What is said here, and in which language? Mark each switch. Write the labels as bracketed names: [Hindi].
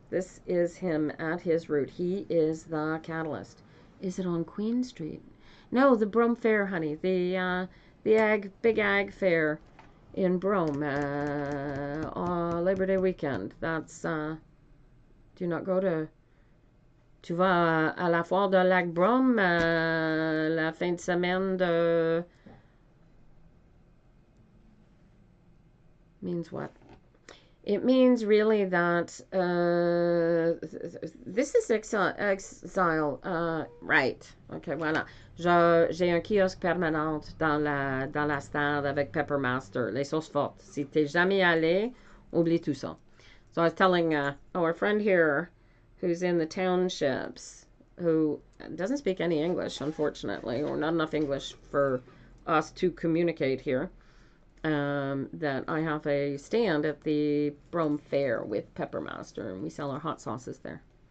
[English] This is him at his root. He is the catalyst. Is it on Queen Street? No, the Brome Fair, honey. The big ag fair in Brome, Labor Day weekend. That's Do you not go to... [French] Tu vas à la foire de Lac Brome la fin de semaine de... [English] Means what? It means really that this is exile. Right. OK, voilà. [French] J'ai un kiosque permanent dans la stade avec Peppermaster, les sauces fortes. Si t'es jamais allé, oublie tout ça. [English] So I was telling our friend here who's in the townships, who doesn't speak any English, unfortunately, or not enough English for us to communicate here. That I have a stand at the Brome Fair with Peppermaster, and we sell our hot sauces there.